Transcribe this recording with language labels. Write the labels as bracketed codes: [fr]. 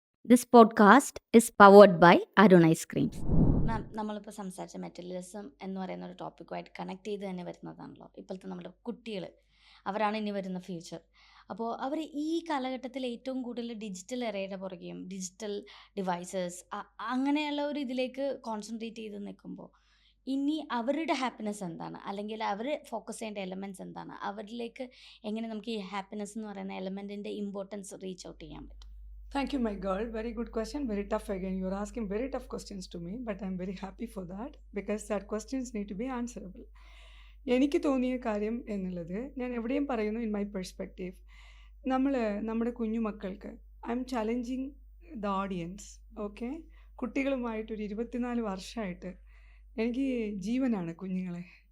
[en] This podcast is powered by Arun Ice Creams. [ml] മാം നമ്മളിപ്പോൾ സംസാരിച്ച materialism എന്ന് പറയുന്ന ഒരു ടോപ്പിക്കുമായിട്ട് കണക്ട് ചെയ്ത് തന്നെ വരുന്നതാണല്ലോ ഇപ്പോഴത്തെ നമ്മുടെ കുട്ടികൾ. അവരാണ് ഇനി വരുന്ന ഫ്യൂച്ചർ. അപ്പോൾ അവർ ഈ കാലഘട്ടത്തിൽ ഏറ്റവും കൂടുതൽ ഡിജിറ്റൽ എറയുടെ പുറകെയും ഡിജിറ്റൽ ഡിവൈസസ് അങ്ങനെയുള്ള ഒരു ഇതിലേക്ക് കോൺസെൻട്രേറ്റ് ചെയ്ത് നിൽക്കുമ്പോൾ ഇനി അവരുടെ ഹാപ്പിനെസ് എന്താണ്, അല്ലെങ്കിൽ അവർ ഫോക്കസ് ചെയ്യേണ്ട എലമെൻറ്റ്സ് എന്താണ്, അവരിലേക്ക് എങ്ങനെ നമുക്ക് ഈ ഹാപ്പിനെസ് എന്ന് പറയുന്ന എലമെൻറ്റിൻ്റെ ഇമ്പോർട്ടൻസ് റീച്ച് ഔട്ട് ചെയ്യാൻ പറ്റും? [en] Thank you, my girl. Very good question. Very tough again. You're asking very tough questions to me, but I'm very happy for that because that questions need to be answerable. [ml] എനിക്ക് തോന്നിയ കാര്യം എന്നുള്ളത് ഞാൻ എവിടെയും പറയുന്നു [en] In my perspective. [ml] നമ്മുടെ കുഞ്ഞുമക്കൾക്ക് [en] I am challenging the audience. [ml] Okay, കുട്ടികളുമായിട്ടൊരു 24 വർഷമായിട്ട് എനിക്ക് ജീവനാണ് കുഞ്ഞുങ്ങളെ.